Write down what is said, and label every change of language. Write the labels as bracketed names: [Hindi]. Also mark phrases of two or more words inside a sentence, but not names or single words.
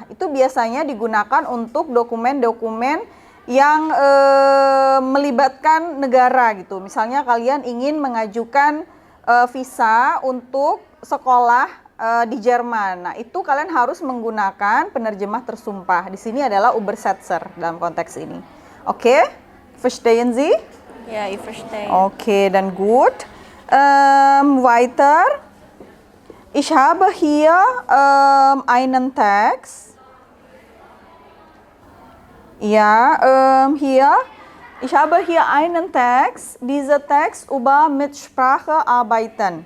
[Indonesian] Itu biasanya digunakan untuk dokumen-dokumen yang melibatkan negara gitu. Misalnya kalian ingin mengajukan visa untuk sekolah di Jerman. Nah, itu kalian harus menggunakan penerjemah tersumpah. Di sini adalah Übersetzer dalam konteks ini. Oke? [German] Verstehen Sie? Ya, ich verstehe. Okay, dann gut. Weiter. Ich habe hier einen Text. Ja, hier. Ich habe hier einen Text. Dieser Text über Mitsprache arbeiten.